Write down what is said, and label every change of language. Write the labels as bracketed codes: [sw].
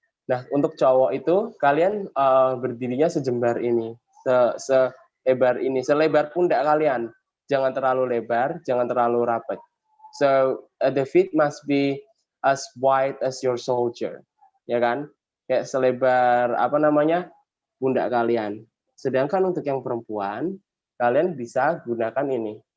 [id] Nah, untuk cowok itu kalian berdirinya sejembar ini, selebar ini, selebar pundak kalian. Jangan terlalu lebar, jangan terlalu rapat. [en] So the feet must be as wide as your shoulder, [id] ya kan? Kayak selebar apa namanya pundak kalian. Sedangkan untuk yang perempuan, kalian bisa gunakan ini.